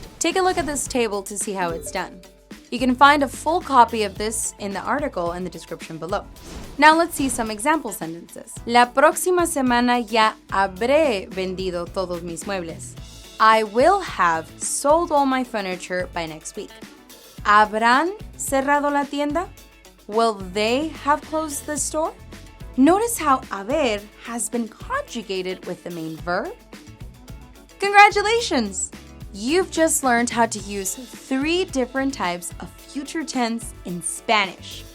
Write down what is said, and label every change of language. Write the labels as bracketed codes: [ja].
[en] Take a look at this table to see how it's done. You can find a full copy of this in the article in the description below. Now let's see some example sentences. [es] La próxima semana ya habré vendido todos mis muebles. [en] I will have sold all my furniture by next week. [es] ¿Habrán cerrado la tienda? [en] Will they have closed the store? Notice how haber has been conjugated with the main verb. Congratulations! You've just learned how to use 3 different types of future tense in Spanish.